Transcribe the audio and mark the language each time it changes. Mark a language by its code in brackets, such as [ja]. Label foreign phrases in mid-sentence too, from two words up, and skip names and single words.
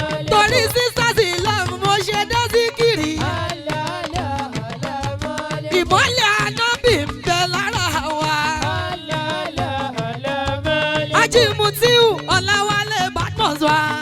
[yo] Torí [en] sisters in love, [yo] mo ṣe dá síkìrì. Ìmọ́lẹ̀ Ànábì ń bẹ lára wa. Haji Mutiu Ọláwálé Badmus wa.